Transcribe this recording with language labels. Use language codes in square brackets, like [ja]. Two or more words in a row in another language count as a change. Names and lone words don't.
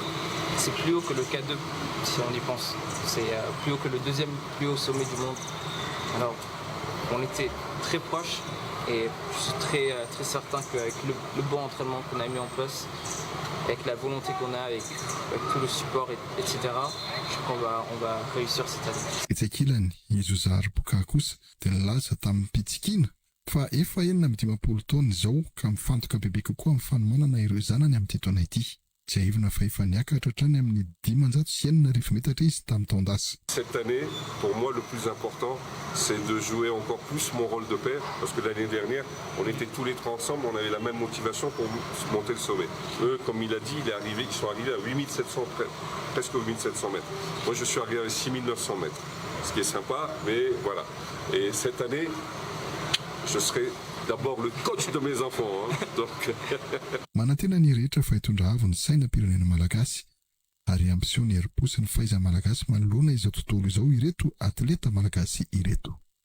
[fr] C'est plus haut que le K2 si on y pense. C'est plus haut que le deuxième plus haut sommet du monde. Alors, on était très proches et je suis très certain qu'avec le bon entraînement qu'on a mis en place, avec la volonté qu'on a, avec tout le support, etc., je crois qu'on va réussir cette année. [mg] Etsakilany izozary boka kosa dia nilaza tamin'ny pitsikina fa efa 15 taona izao ka mifantoka bebe kokoa amin'ny fanomanana ireo zanany amin'ity taona ity. Tsy aivina fa efa niakatra hatrany amin'ny 590 metatra izy tamin'ny taondasa. [fr] Cette année, pour moi, le plus important, c'est de jouer encore plus mon rôle de père, parce que l'année dernière, on était tous les trois ensemble, on avait la même motivation pour monter le sommet. Eux, comme il a dit, ils sont arrivés à 8700, presque 8700 mètres. Moi, je suis arrivé à 6900 mètres, ce qui est sympa, mais voilà. Et cette année, je serai d'abord le coach de mes enfants. Donc... [mg] Manantena ny rehetra fa hitondra avo ny sainam-pirenena malagasy ary ambision ny herim-po sy ny fahaiza malagasy manoloana izao tontolo izao ireto atleta malagasy ireto.